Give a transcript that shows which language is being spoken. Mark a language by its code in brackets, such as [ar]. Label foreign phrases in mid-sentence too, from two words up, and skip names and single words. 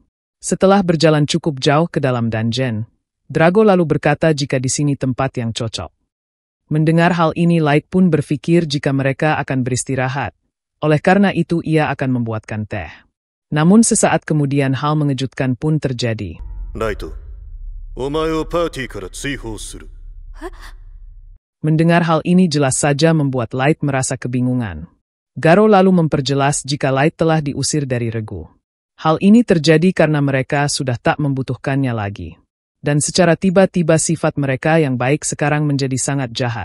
[id] Setelah berjalan cukup jauh ke dalam dungeon, Drago lalu berkata jika di sini tempat yang cocok. Mendengar hal ini Light pun berpikir jika mereka akan beristirahat. Oleh karena itu ia akan membuatkan teh. Namun sesaat kemudian hal mengejutkan pun terjadi. Light, [ja] お前をパーティから追放する. [id] Mendengar hal ini jelas saja membuat Light merasa kebingungan. Garo lalu memperjelas jika Light telah diusir dari regu. Hal ini terjadi karena mereka sudah tak membutuhkannya lagi. Dan secara tiba-tiba sifat mereka yang baik sekarang menjadi sangat jahat.